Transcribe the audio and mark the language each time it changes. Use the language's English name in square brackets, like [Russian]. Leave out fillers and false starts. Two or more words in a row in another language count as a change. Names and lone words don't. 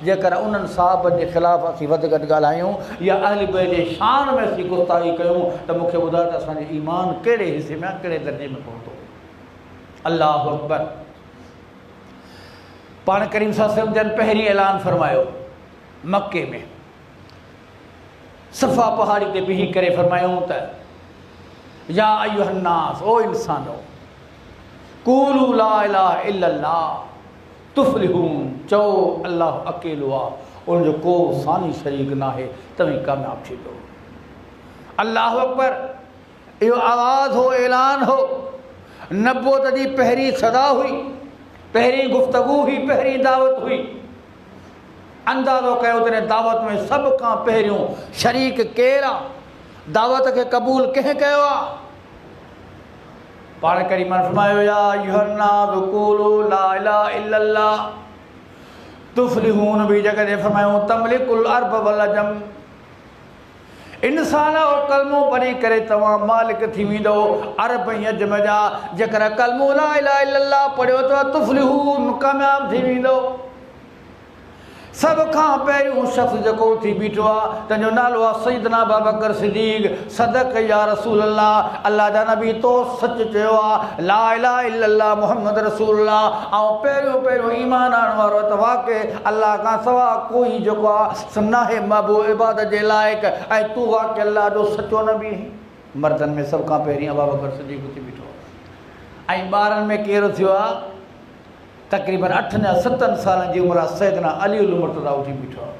[Sindhi] जेकर उन्हनि साहबनि जे ख़िलाफ़ असीं वधि घटि ॻाल्हायूं या अहल बैत जे शान में असीं गुस्ताखी कयूं त मूंखे ॿुधायो त असांजो ईमान कहिड़े हिसे में, कहिड़े दर्जे में पहुतो। [Arabic] الله أكبر. [Sindhi] पाण करीम [Arabic] صلى الله عليه وسلم [Sindhi] जन पहिरीं ऐलान फरमायो मक्के में सफ़ा पहाड़ी ते बिही करे फरमायूं त [Arabic] يا أيها الناس, [Sindhi] ओ इंसानो, [Arabic] قولوا لا إله إلا الله تفلحوا, [Sindhi] चओ अल्लाह अकेलो आहे, उनजो को सानी शरीक ना है, तव्हीं कामयाब थींदो। [Arabic] الله أكبر, [Sindhi] इहो आवाज़ हो, ऐलान हो। नबूवत जी पहिरीं सदा हुई, पहिरीं गुफ़्तगू हुई, पहिरीं दावत हुई। अंदाज़ो कयो त दावत में सभ खां पहिरियों शरीक केरु आहे, दावत खे क़बूल कंहिं कयो आहे? पाण करीम फरमायो [Arabic] يا أيها الناس قولوا لا إله إلا الله تفلحوا. [Sindhi] बि जगह फरमायो [Arabic] تملكوا العرب والعجم, [Sindhi] इंसान ओ कलमो पढ़ी करे तव्हां मालिक थी वेंदो अरब ऐं अजम जा। जेकर कलमो [Arabic] لا إله إلا الله [Sindhi] पढ़ियो त तुफ़्लिहून, कामयाब थी वेंदो। सब खां पहिरियों शख़्स जेको थी बीठो आहे, तंहिंजो नालो आहे सैयदना अबू बकर सिद्दीक़। [Arabic] صدق يا رسول الله, [Sindhi] अल्लाह जा नबी तो सच चयो आहे, [Arabic] لا إله إلا الله محمد رسول الله. [Sindhi] ऐं पहिरियों पहिरियों ईमान आणण वारो त वाक़ई अल्लाह खां सवा कोई जेको आहे नाहे महबूब इबादत जे लाइक़, ऐं तूं वाक़ई अल्लाह जो सचो नबी आहीं। मर्दनि में सभ खां पहिरीं अबू बकर सिद्दीक़ थी बीठो आहे। ऐं ॿारनि में केरु थियो आहे? तक़रीबन 8 या 7 सालनि जी उमिरि आहे, सैयदना अली मुर्तज़ा उठी बीठो आहे।